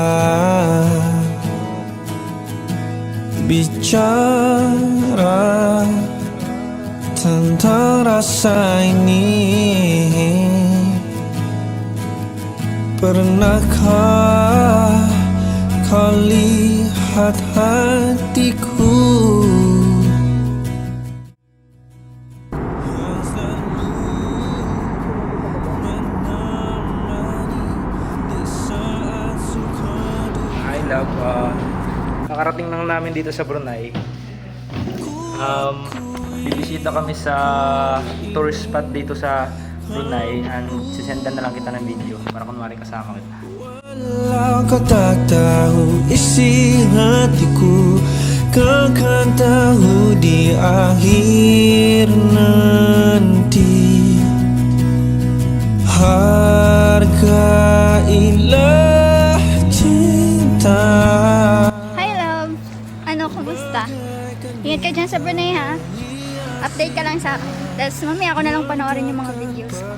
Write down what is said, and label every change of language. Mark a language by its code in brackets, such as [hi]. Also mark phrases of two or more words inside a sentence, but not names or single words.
[ms] Bicara tentang rasa ini. Pernahkah kau lihat hatiku? [en] I love, [tl] kakarating lang namin dito sa Brunei. Bibisita kami sa [en] tourist spot [tl] dito sa Brunei and sisendan na lang kita ng video para kunwari kasama kita. [ms] Walau kau tak tahu isi hatiku, kau kan tahu di akhir nanti. Hargailah cinta. [en] Hi love! [tl] Ano, kumusta? Ingat ka dyan sa Brunei ha? Update ka lang sa akin. Tapos mamaya ako na lang panoorin yung mga videos ko.